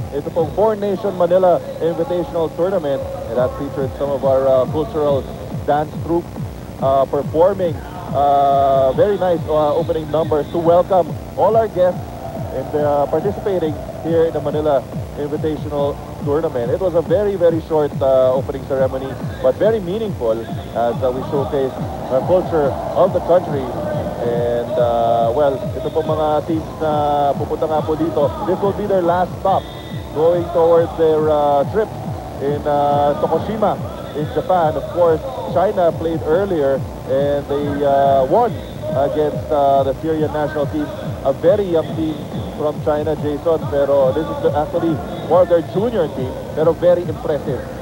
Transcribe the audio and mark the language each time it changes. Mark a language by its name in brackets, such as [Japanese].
[Filipino] Ito pong [English] Four Nation Manila Invitational Tournament, and that featured some of our cultural dance troupe performing very nice opening numbers to welcome all our guests and participating here in the Manila Invitational Tournament. It was a very, very short opening ceremony, but very meaningful as we showcase the culture of the country. [Filipino] And well, ito po mga teams na pupunta nga po dito. [English] This will be their last stop going towards their trip in Tokushima in Japan. Of course, China played earlier and they won against the Syrian national team. A very young team from China, Jason, [Filipino] pero [English] this is actually more of their junior team, pero very impressive.